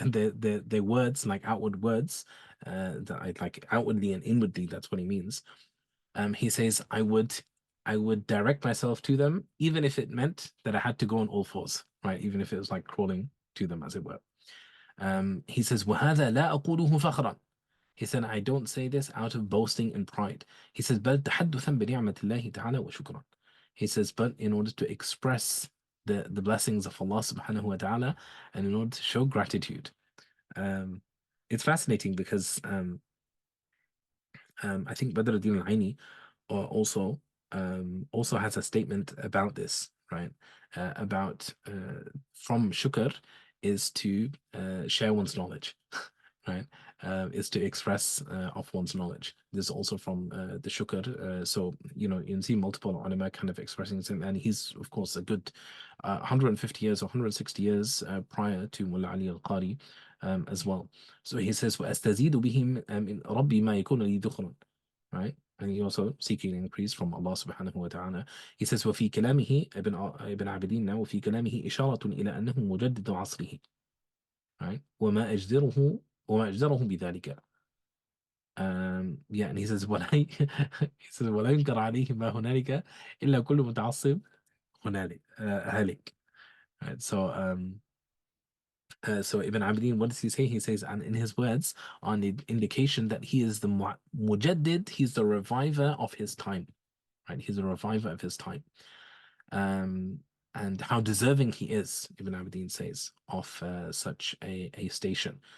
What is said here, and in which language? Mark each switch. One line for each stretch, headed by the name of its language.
English: And their words, like outward words, that I like outwardly and inwardly, that's what he means. He says, I would direct myself to them, even if it meant that I had to go on all fours, right? Even if it was like crawling to them, as it were. He says,
Arabic: وَهَذَا لَا أَقُولُهُ فَخْرًا.
English: He said, I don't say this out of boasting and pride. He says,
Arabic: بَلْ تَحَدُّثًا بِنِعْمَةِ اللَّهِ تَعَالَى وَشُكْرًا.
English: He says, but in order to express the blessings of Allah subhanahu wa ta'ala and in order to show gratitude. It's fascinating because I think Badr al-Din al-Aini also has a statement about this, right? About from shukr is to share one's knowledge, right? Is to express of one's knowledge. This is also from the shukr. So, you know, you can see multiple ulama kind of expressing him, and he's, of course, a good 150 years or 160 years prior to Mulla Ali al-Qari as well. So he says,
Arabic: وَأَسْتَزِيدُ بِهِمْ مِنْ رَبِّي مَا يَكُونُ لِي ذُخْرٌ.
English: Right? And he also seeking an increase from Allah subhanahu wa ta'ala. He says,
Arabic: وفي كلامه ابن عابدين
English: now
Arabic: وفي كلامه إشارة إلى أنه مجدد عصره.
English: Right?
Arabic: وما أجدره بذلك.
English: Yeah, and he says,
Arabic: he says, ولا ينكر عليه ما هنالك إلا كل متعصب هنالك هالك.
English: Right? So Ibn Abidin, what does he say? He says, and in his words, on the indication that he is the mujaddid, he's the reviver of his time. Right? He's a reviver of his time. And how deserving he is, Ibn Abidin says, of such a station.